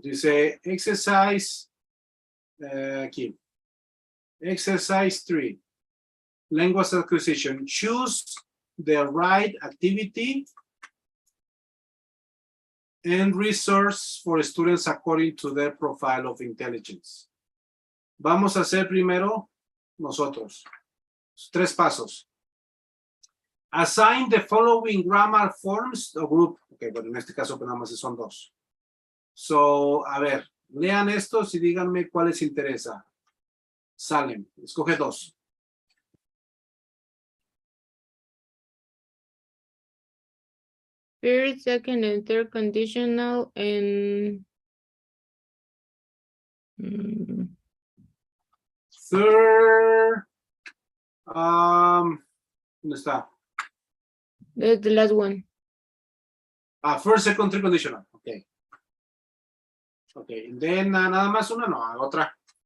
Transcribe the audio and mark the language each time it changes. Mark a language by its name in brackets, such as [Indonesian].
[Spanish] Dice exercise aquí. [English] Exercise 3. Language acquisition. Choose the right activity and resource for students according to their profile of intelligence. [Spanish] Vamos a hacer primero nosotros. 3 pasos. [English] Assign the following grammar forms o group. [Spanish] Ok, bueno, en este caso nada más son 2. So, a ver, lean estos y díganme cuál les interesa. Salen, escoge 2. [English] First, second, and third conditional and [Spanish] Third, ¿dónde está? [English] that's the last one. First, second, third conditional. Okay. [Spanish] Okay, and then nada más una, no, otra.